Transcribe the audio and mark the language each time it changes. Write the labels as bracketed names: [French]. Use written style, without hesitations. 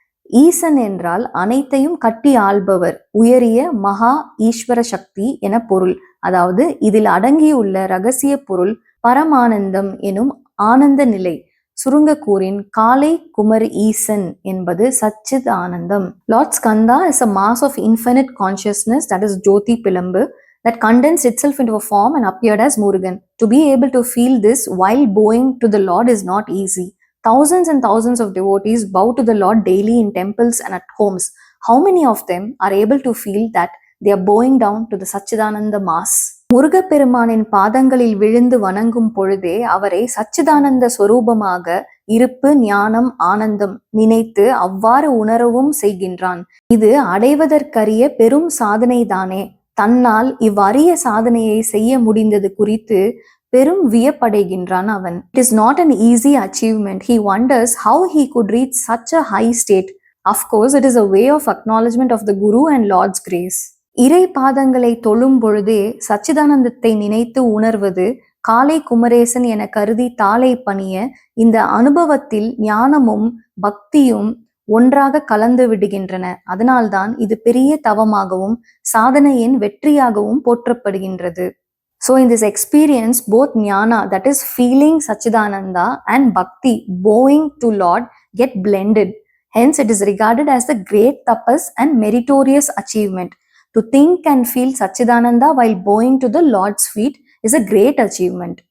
[Tamil] ஈசன் என்றால் அனைத்தையும் கட்டி ஆள்பவர், உயரிய மகா ஈஸ்வர சக்தி என பொருள், அதாவது இதில் அடங்கியுள்ள ரகசிய பொருள் பரமானந்தம் எனும் ஆனந்த நிலை. சுருங்க கூறின் காலை குமர் ஈசன் என்பது சச்சித் ஆனந்தம். [English] Lord Skanda is a mass of infinite consciousness, that is Jyoti Pilambu, that condensed itself into a form and appeared as Murugan. To be able to feel this while bowing to the Lord is not easy. Thousands and thousands of devotees bow to the Lord daily in temples and at homes. How many of them are able to feel that they are bowing down to the Satchidananda Mass? [Tamil] முருகப்பெருமானின் பாதங்களில் விழுந்து வணங்கும் பொழுதே அவரை சச்சிதானந்த ஸ்வரூபமாக இருப்பு, ஞானம், ஆனந்தம் நினைத்து அவ்வாறு உணரவும் செய்கின்றான். இது அடைவதற்கரிய பெரும் சாதனைதானே. தன்னால் இவ்வறிய சாதனையை செய்ய முடிந்தது குறித்து பெரும் வியப்படைகின்றான் அவன். [English] It is not an easy achievement. He wonders how he could reach such a high state. Of course, it is a way of acknowledgement of the Guru and Lord's grace. [Tamil] இறை பாதங்களை தொழும் பொழுதே சச்சிதானந்தத்தை நினைத்து உணர்வது காலை குமரேசன் என கருதி தாளை பணிய இந்த அனுபவத்தில் ஞானமும் பக்தியும் ஒன்றாக கலந்து விடுகின்றன. அதனால்தான் இது பெரிய தவமாகவும் சாதனையின் வெற்றியாகவும் போற்றப்படுகின்றது. [English] So in this experience, both jnana, that is feeling Satchidananda, and bhakti, bowing to Lord, get blended. Hence it is regarded as the great tapas and meritorious achievement. To think and feel Satchidananda while bowing to the Lord's feet is a great achievement.